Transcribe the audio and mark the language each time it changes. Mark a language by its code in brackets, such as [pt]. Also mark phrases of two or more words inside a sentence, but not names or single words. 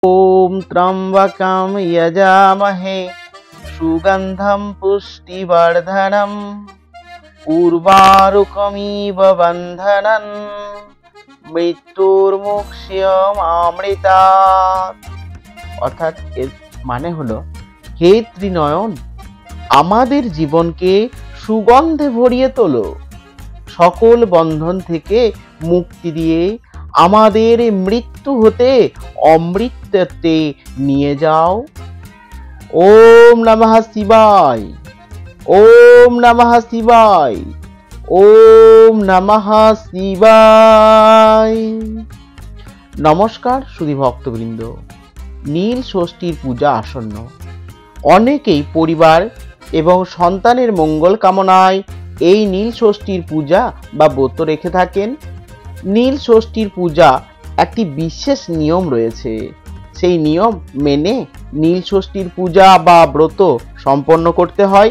[sa] ओम त्र्यंबकं यजामहे सुगंधं पुष्टिवर्धनम् उर्वारुकमिव बन्धनं मृत्युर्मुक्ष्यमामृतात्। [bn] অর্থাৎ এর মানে হলো, হে ত্রিনয়ন, আমাদের জীবনকে সুগন্ধে ভরিয়ে তোলো, সকল বন্ধন থেকে মুক্তি দিয়ে আমাদের মৃত্যু হতে অমৃতত্বে নিয়ে যাও। ওম নমঃ শিবায়, ওম নমঃ শিবায়, ওম নমঃ শিবায়। নমস্কার সুধী ভক্তবৃন্দ, নীল ষষ্ঠীর পূজা আসন্ন। অনেকেই পরিবার এবং সন্তানের মঙ্গল কামনায় এই নীল ষষ্ঠীর পূজা বা ব্রত রেখে থাকেন। নীল ষষ্ঠীর পূজা একটি বিশেষ নিয়ম রয়েছে, সেই নিয়ম মেনে নীল ষষ্ঠীর পূজা বা ব্রত সম্পন্ন করতে হয়।